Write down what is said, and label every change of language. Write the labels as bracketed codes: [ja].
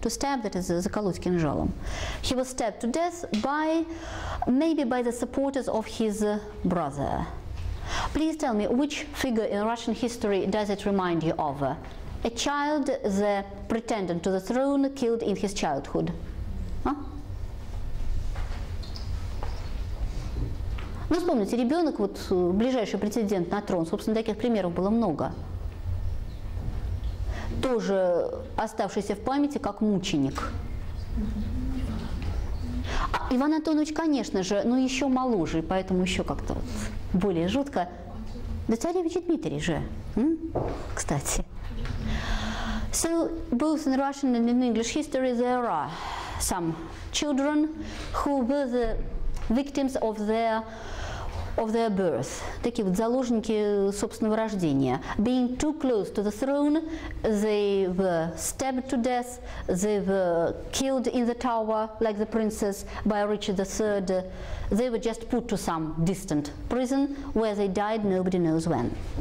[en] To stab, that is [ru] заколоть кинжалом. [en] He was stabbed to death maybe by the supporters of his brother. Please tell me, which figure in Russian history does it remind you of? A child, the pretendant to the throne, killed in his childhood. [ru] А? Ну, вспомните, ребенок, вот ближайший претендент на трон, собственно, таких примеров было много. Тоже оставшийся в памяти как мученик. А Иван Антонович, конечно же, но еще моложе, поэтому еще как-то вот более жутко. Да царевич Дмитрий же, кстати. [en] So, both in Russian and in English history there are some children who were the victims of their birth. [ru] Такие вот заложники собственного рождения. [en] Being too close to the throne, they were stabbed to death, they were killed in the tower, like the princess, by Richard III. They were just put to some distant prison, where they died nobody knows when.